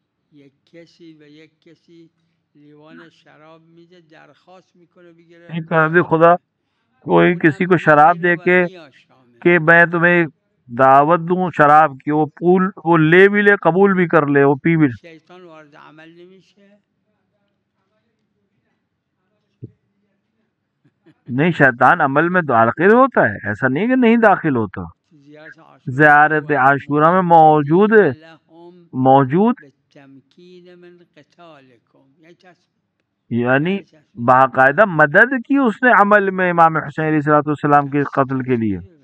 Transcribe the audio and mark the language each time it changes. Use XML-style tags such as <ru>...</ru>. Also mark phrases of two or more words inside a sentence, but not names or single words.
<fa>یک کسی به یک کسی لیوان شراب میده درخواست میکنه بگیره</fa> <ur>ایک حضرت خدا کوئی کسی کو شراب دے کے کہ میں تمہیں دعوت دوں شراب کی، وہ لے بھی لے، قبول بھی کر لے، وہ پی بھی لے.</ur> <fa>شیطان وارد عمل نمیشه.</fa> <ur>نہیں، شیطان عمل میں داخل ہوتا ہے، ایسا نہیں کہ نہیں داخل ہوتا. زیارت عاشورہ میں موجود یعنی باقاعدہ مدد کی اس نے عمل میں امام حسین علیہ السلام کے قتل کے لیے.</ur>